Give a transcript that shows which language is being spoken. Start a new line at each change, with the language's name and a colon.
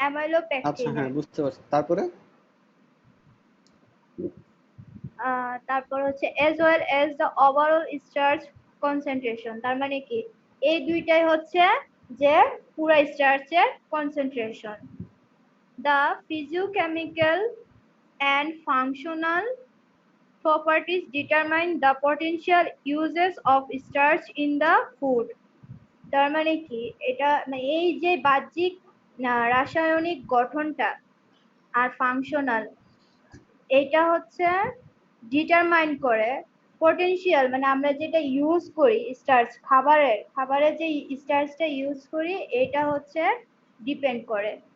Bangla: অ্যামাইলোপেকটিনের। হ্যাঁ বুঝতে পারছি, তারপরে? তারপর হচ্ছে
English: as well as the overall starch concentration,
Bangla: তার মানে কি এই দুইটাই হচ্ছে যে পুরা স্টার্চের concentration.
English: The physiochemical and functional properties determine the potential uses of starch in the food.
Bangla: তার মানে কি এটা মানে এই যে বাহ্যিক রাসায়নিক গঠনটা আর ফাংশনাল, এটা হচ্ছে ডিটারমাইন করে পটেনশিয়াল, মানে আমরা যেটা ইউজ করি স্টার্চ, খাবারে যে স্টার্চটা ইউজ করি এটা হচ্ছে ডিপেন্ড করে।